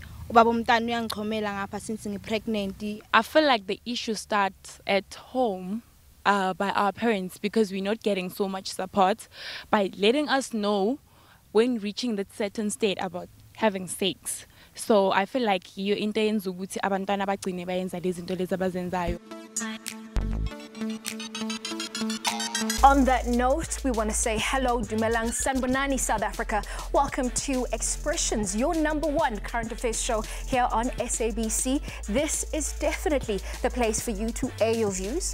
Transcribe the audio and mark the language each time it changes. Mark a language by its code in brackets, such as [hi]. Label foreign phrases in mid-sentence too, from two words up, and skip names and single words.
[en] Since I'm pregnant. I feel like the issue starts at home by our parents, because we're not getting so much support by letting us know when reaching that certain state about having sex. So I feel like you intense [zu] ukuthi abantwana bagcine bayenza lezi zinto lezi abazenzayo. [en] On that note, we want to say hello, Dumelang Sanbonani, South Africa. Welcome to Expressions, your #1 current affairs show here on SABC. This is definitely the place for you to air your views.